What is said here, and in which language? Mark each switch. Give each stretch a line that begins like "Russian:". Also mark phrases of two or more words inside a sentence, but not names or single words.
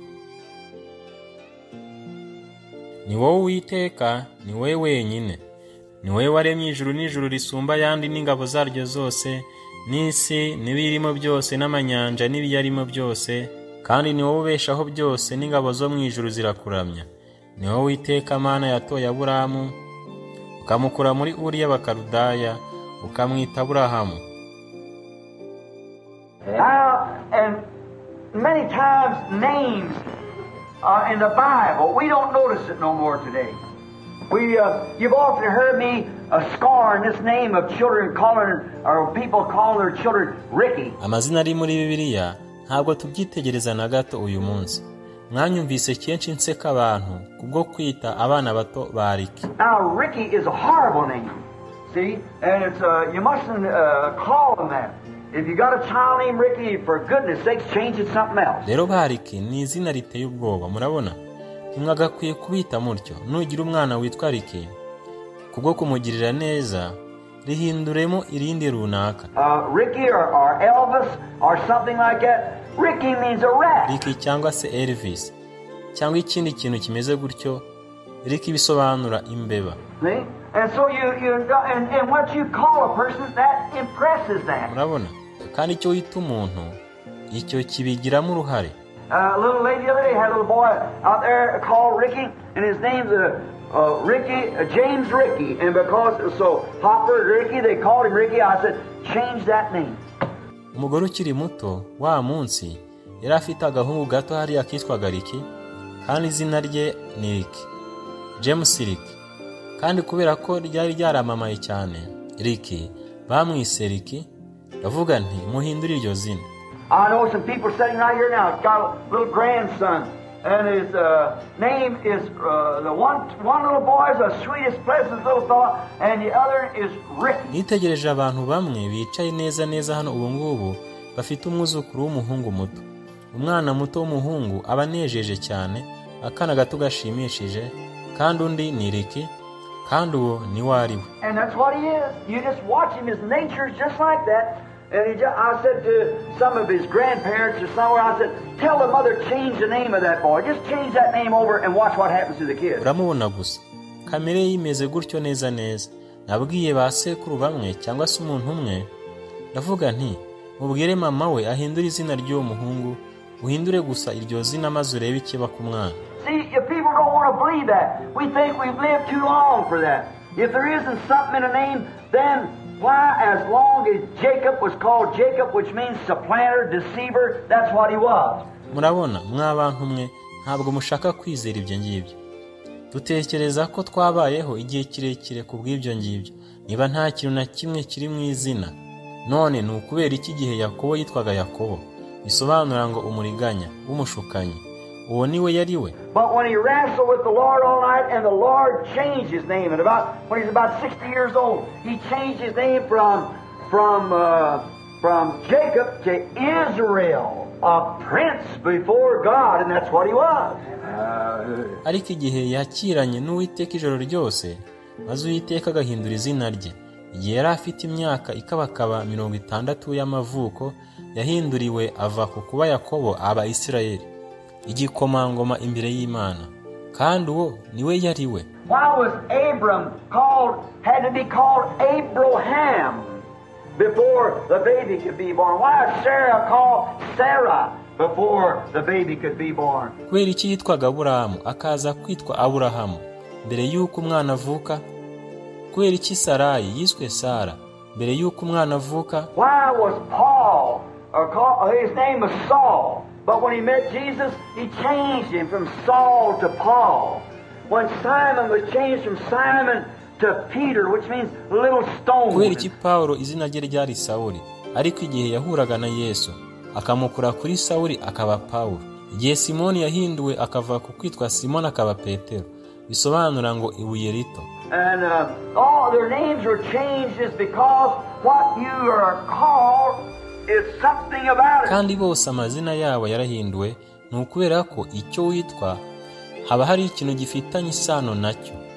Kinyarwanda: Ni wowe Uwiteka, ni wowe wenyine, ni wowe waremye ijuru n'ijuru risumba yandi n'ingabo zaryo zose, n'isi n'ibirimo byose n'amanyanja n'ibiyarimo byose, kandi ni wowe ubeshaho byose n'ingabo zo mu ijuru zirakuramya. Ni wowe Uwiteka Mana yatoye Aburahamu, ukamukura muri Uri y'Abakaludaya, ukamwita Aburahamu.
English: And many times names in the Bible, we don't notice it no more today. You've often heard me scorn this name of children calling, or people calling their children Ricky.
Kinyarwanda: Amazina ari muri Bibiliya ntabwo tubyitegereza na gato uyu munsi. Mwanyumvise kenshi nseka abantu kubwo kwita abana bato ba Ricky.
English: Now Ricky is a horrible name. See? And it's you mustn't call them that. If you got a child named Ricky, for goodness sakes, change it something else.
Kinyarwanda: Rero Ricky ni izina riteye ubwoba, murabona? Mwagakwiye kubita mutyo. Nugira umwana witwa Ricky, kubwo kumugirira neza, rihinduremo irindi runaka.
English: Ricky or Elvis or something like that. Ricky means a rat.
Kinyarwanda: Ricky cyangwa se Elvis cyangwa ikindi kintu kimeze gutyo. Ricky bisobanura imbeba.
English: See? And so and what you call a person, that impresses that.
Kinyarwanda: Murabona? Kandi icyo wita umuntu, icyo kibigiramo uruhare.
English: A little lady the other day had a little boy out there called Ricky, and his name's James Ricky, and because it was so popular, Ricky, they called him Ricky. I said, change that name.
Kinyarwanda: Umugore ukiri muto wa munsi yari afite agahungu gato hari akitwaga Ricky, kandi izina rye ni Ricky, James Ricky. Kandi kubera ko ryari ryaramamaye cyane, Ricky bamwise Ricky. Ndavuga nti muhindure iryo zina.
English: I know some people sitting right here now. It's got a little grandson, and his name is the one little boy is the sweetest, pleasant little fellow, and the other is Ricky.
Kinyarwanda: Nitegereje abantu bamwe bicaye neza hano ubu ngubu bafite umwuzukuru w'umuhungu muto. Umwana muto w'umuhungu abanejeje cyane, akana gato gashimishije, kandi undi ni Ricky, kandi uwo ni wariwe.
English: And that's what he is. You just watch him. His nature is just like that. And I said to some of his grandparents or somewhere, I said, tell the mother, change the name of that boy. Just change that name over and watch what happens to the kids.
Kinyarwanda: Uramubona gusa. Kamere yimeze gutyo neza. Nabwiye ba sekuru bamwe cyangwa se umuntu umwe, ndavuga nti mubwire mama we ahindura izina ry'uwo muhungu, uhindure gusa iryo zina maze urebe ikiba ku mwana.
English: See, if people don't want to believe that, we think we've lived too long for that. If there isn't something in a name, then why, as long as Jacob was called Jacob, which means supplanter, deceiver, that's what he was.
Kinyarwanda: Murabona, mwabantu mwe ntabwo mushaka kwizera ibyo ngibyo. Dutekereza ko twabayeho igihe kirekire kubw'ibyo ngibyo. Niba nta kintu na kimwe kiri mu izina, none ni ukubera iki gihe Yakobo yitwaga Yakobo, bisobanura ngo umuriganya, umushukanyi. Uwo niwe yariwe.
English: But when he wrestled with the Lord all night, and the Lord changed his name, and when he's about 60 years old, he changed his name from Jacob to Israel, a prince before God, and that's what he was.
Kinyarwanda: Ariko igihe yakiranye n'Uwiteka ijoro ryose, maze Uwiteka agahindura izina rye. Igihe yari afite imyaka ikabakaba 60 y'amavuko, yahinduriwe ava ku kuba Yakobo aba Isirayeli, igikomangoma imbere y'Imana, kandi uwo niwe yariwe.
English: Why was Abram had to be called Abraham before the baby could be born? Why was Sarah called Sarah before the baby could be born?
Kinyarwanda: Kubera iki yitwaga Aburahamu akaza kwitwa Aburahamu mbere y'uko umwana avuka? Kubera iki Sarayi yiswe Sara mbere y'uko umwana avuka?
English: Why was Paul, his name was Saul, but when he met Jesus, he changed him from Saul to Paul. When Simon was changed from Simon to Peter, which means little stone.
Kinyarwanda: kubera iki Pawulo izina rye ryari Sawuli, ariko igihe yahuraga na Yesu akamukura kuri Sawuli akaba Pawulo. Igihe Simoni yahinduwe akava ku kwitwa Simoni akaba Petero, bisobanura ngo ibuye rito.
English: And all their names were changed is because what you are called is something about it.
Kinyarwanda: Kandi bose amazina yabo yarahinduwe, ni ukubera ko icyo witwa haba hari ikintu gifitanye isano nacyo.